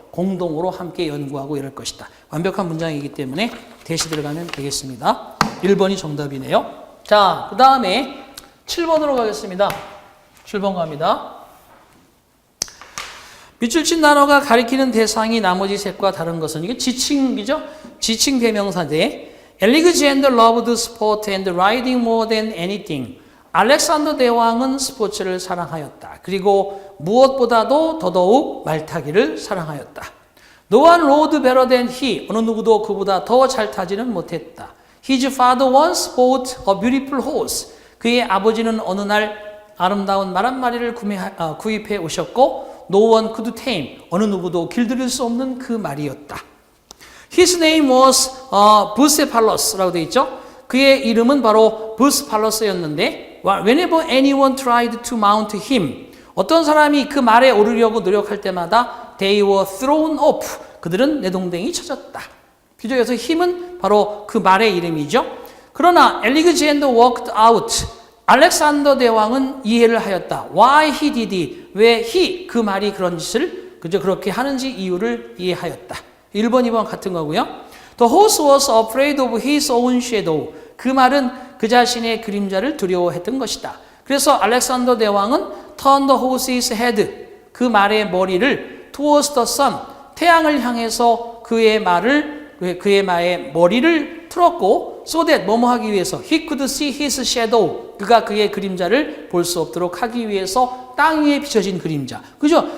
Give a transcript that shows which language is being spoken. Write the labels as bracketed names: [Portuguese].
[Korean] 공동으로 함께 연구하고 이럴 것이다. 완벽한 문장이기 때문에 대시 들어가면 되겠습니다. 1번이 정답이네요. 자, 그 다음에 7번으로 가겠습니다. 7번 갑니다. 밑줄 친 단어가 가리키는 대상이 나머지 셋과 다른 것은 이게 지칭이죠? 지칭 대명사인데 [English] Alexander loved sport and riding more than anything. [Korean] 알렉산더 대왕은 스포츠를 사랑하였다. 그리고 무엇보다도 더더욱 말타기를 사랑하였다. [English] No one rode better than he. [Korean] 어느 누구도 그보다 더 잘 타지는 못했다. [English] His father once bought a beautiful horse. [Korean] 그의 아버지는 어느 날 아름다운 말 한 마리를 구입해 오셨고 [English] No one could tame. [Korean] 어느 누구도 길들일 수 없는 그 말이었다. [English] His name was Bucephalos [Korean] 라고 되어 있죠. 그의 이름은 바로 [English] Bucephalos였는데 Whenever anyone tried to mount him, [Korean] 어떤 사람이 그 말에 오르려고 노력할 때마다 [English] they were thrown off. [Korean] 그들은 내동댕이 쳐졌다. 그죠? 그래서 힘은 바로 그 말의 이름이죠. 그러나 알렉산더 [English] worked out. [Korean] 알렉산더 대왕은 이해를 하였다. [English] Why he did it. [Korean] 왜 he 그 말이 그런 짓을 그저 그렇게 하는지 이유를 이해하였다. 1번, 2번 같은 거고요. [English] The horse was afraid of his own shadow. [Korean] 그 말은 그 자신의 그림자를 두려워했던 것이다. 그래서 알렉산더 대왕은 [English] turn the horse's head. [Korean] 그 말의 머리를 [English] towards the sun. [Korean] 태양을 향해서 그의 말의 머리를 틀었고 [English] so that [Korean] 뭐뭐 하기 위해서 [English] he could see his shadow. [Korean] 그가 그의 그림자를 볼 수 없도록 하기 위해서 땅 위에 비춰진 그림자. 그죠?